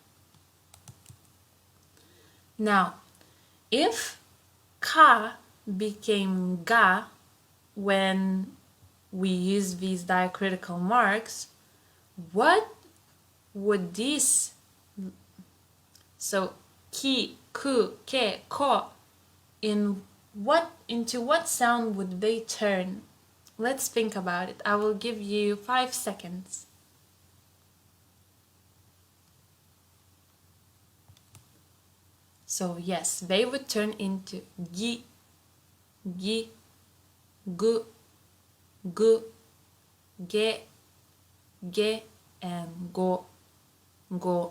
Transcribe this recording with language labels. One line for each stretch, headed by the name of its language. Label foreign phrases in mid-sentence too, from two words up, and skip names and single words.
English: Now, if ka became ga when we use these diacritical marks, what would these, so ki, ku, ke, ko, into what sound would they turn? Let's think about it. I will give you 5 seconds. So yes, they would turn into gi, gi, gu, gu, ge, ge, and go, go.